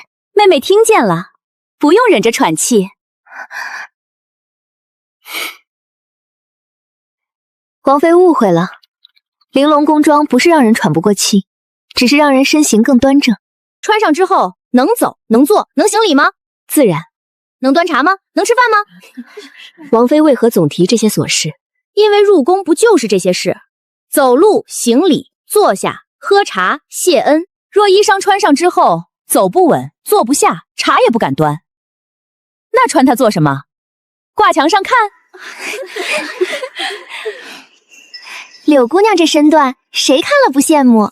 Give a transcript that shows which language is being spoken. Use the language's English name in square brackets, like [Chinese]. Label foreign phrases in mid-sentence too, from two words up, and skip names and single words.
[Chinese] 妹妹聽見了，不用忍着喘氣。王妃誤會了，玲瓏宮裝不是讓人喘不過氣，只是讓人身形更端正。穿上之後能走能坐能行禮嗎？自然。能端茶嗎？能吃飯嗎？王妃為何總提這些瑣事？因為入宮不就是這些事？走路、行禮、坐下、喝茶、謝恩。若衣裳穿上之後走不穩、坐不下，茶也不敢端，那穿它做什麼？掛牆上看。柳姑娘這身段，誰看了不羨慕？